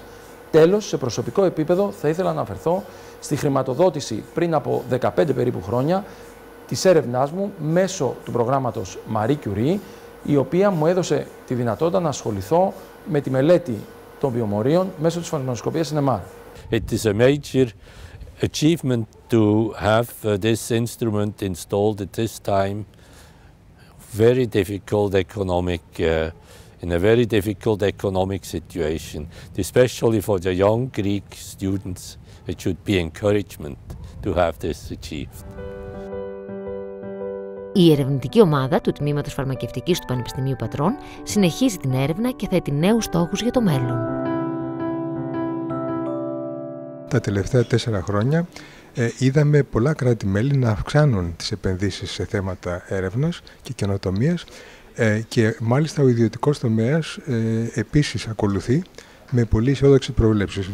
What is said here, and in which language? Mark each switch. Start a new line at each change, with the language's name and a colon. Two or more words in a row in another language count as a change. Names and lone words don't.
Greek: Τέλος, σε προσωπικό επίπεδο θα ήθελα να αναφερθώ στη χρηματοδότηση πριν από 15 περίπου χρόνια της έρευνάς μου μέσω του προγράμματος Marie Curie, η οποία μου έδωσε τη δυνατότητα να ασχοληθώ με τη μελέτη των βιομορίων μέσω της φασματοσκοπίας NMR.
English: It is a major achievement to have this instrument installed at this time. Very difficult in a very difficult economic situation, especially for the young Greek students. It should be encouragement to have this achieved.
Greek: Η ερευνητική ομάδα του Τμήματος Φαρμακευτικής του Πανεπιστημίου Πατρών συνεχίζει την έρευνα και θέτει νέους στόχους για το μέλλον. Τα τελευταία 4 χρόνια είδαμε πολλά κράτη-μέλη να αυξάνουν τις επενδύσεις σε θέματα έρευνας και καινοτομίας και μάλιστα ο ιδιωτικός τομέας επίσης ακολουθεί με πολύ αισιόδοξες προβλέψεις.